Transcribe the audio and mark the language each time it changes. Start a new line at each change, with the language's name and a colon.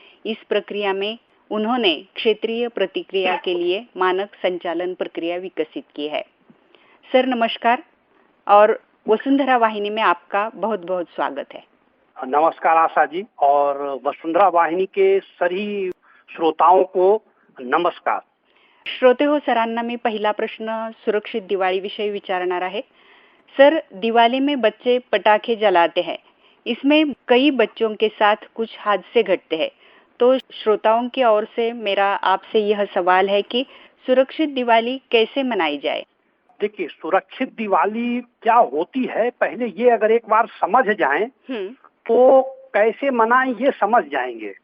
Hindi: इस प्रक्रिया में उन्होंने क्षेत्रीय प्रतिक्रिया के लिए मानक संचालन प्रक्रिया विकसित की है। सर नमस्कार और वसुंधरा वाहिनी में आपका बहुत बहुत स्वागत है। नमस्कार आशा जी और वसुंधरा वाहिनी के सभी श्रोताओं को नमस्कार।
Marathi: श्रोते हो सरांना मी पहिला प्रश्न सुरक्षित दिवाळी विषयी विचारणार आहे।
Hindi: सर, दिवाली में बच्चे पटाखे जलाते हैं, इसमें कई बच्चों के साथ कुछ हादसे घटते हैं, तो श्रोताओं की ओर से मेरा आपसे यह सवाल है कि सुरक्षित दिवाली कैसे मनाई जाए? देखिए, सुरक्षित दिवाली क्या होती है पहले ये अगर एक बार समझ जाएं तो कैसे मनाएं ये समझ जाएंगे।